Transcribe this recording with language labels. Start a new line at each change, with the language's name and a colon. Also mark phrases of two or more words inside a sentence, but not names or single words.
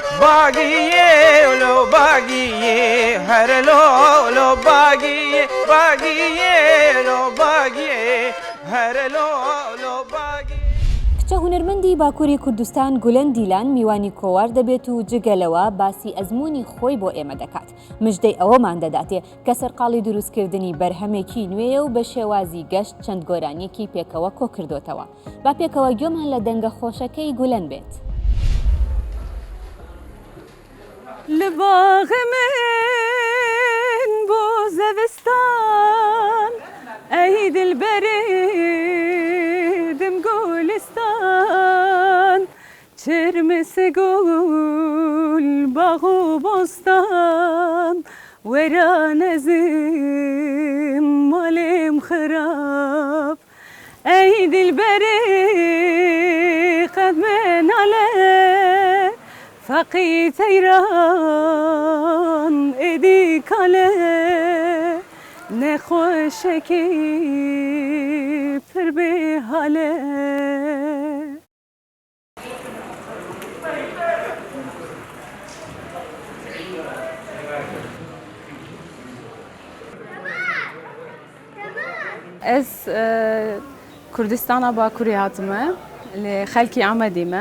Arabic: باقیه لو باقیه هر لو باقیه باقیه لو باقیه هر لو باقیه
Central Kurdish: کچە هونەرمەندی باکووری کوردستان گولەن دیلان میوانی کۆوار دەبێت و جگەلەوە باسی ئەزمموی خۆی بۆ ئێمە دەکات. مژدەی ئەوەمان دەداتێ کە سەرقاڵی دروستکردنی بەرهەمێکی نوێیە و بە شێوازی گەشت چەند گۆرانیەکی پێکەوە کۆ کردوتەوە. با پێکەوە گوێمان لە دەنگە خۆشەکەی گولەن بێت.
Kurdish: لە باغی من بۆ زەوستان ئەی دڵبەرێ دم گۆلستان چرمسە گول باغ و بۆستان وەرە نەزم ماڵێم خراپ ئەی دڵبەرێ قەت مناڵێ فەقی تەیران ئێدی کاڵێ نەخۆشەکی پر بێحالێ Ez Kurdistana Bakurê hatime li xelkî Amedê me.